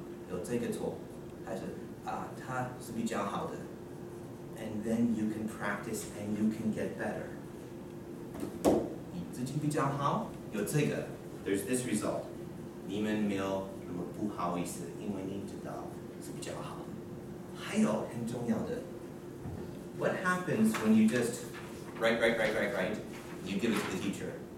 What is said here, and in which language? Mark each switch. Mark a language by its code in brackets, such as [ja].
[zh] 有这个错，还是它是比较好的。 [en] And then you can practice and you can get better. [zh] 你自己比较好，有这个 [en] there's this result. [zh] 你们没有那么不好意思，因为你知道是比较好的。还有很重要的 [en] what happens when you just write, you give it to the teacher?